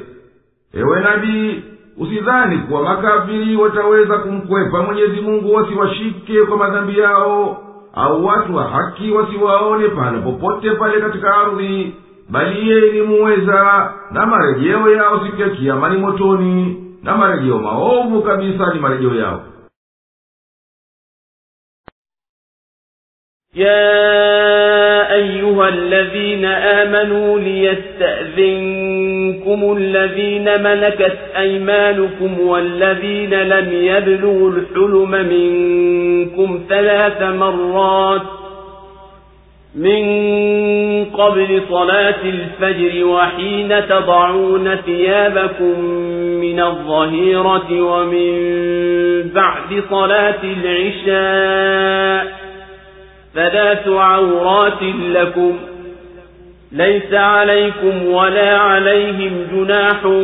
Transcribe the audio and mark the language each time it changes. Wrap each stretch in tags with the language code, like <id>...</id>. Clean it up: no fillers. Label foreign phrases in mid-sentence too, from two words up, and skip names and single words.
<sw>Ewe nabii, usidhani kuwa makafiri wataweza kumkwepa Mwenyezi Mungu wasiwashike kwa madhambi yao, au watu wa haki wasiwaone pale popote pale katika ardhi, bali yeye ni muweza, na marejeo yao siku ya kiyama ni motoni, na marejeo maovu kabisa ni marejeo yao.</sw> <ar>يا أيها الذين آمنوا ليستأذنكم الذين ملكت أيمانكم والذين لم يبلغوا الحلم منكم 3 مرات من قبل صلاة الفجر وحين تضعون ثيابكم من الظهيرة ومن بعد صلاة العشاء 3 عورات لكم ليس عليكم ولا عليهم جناح</ar>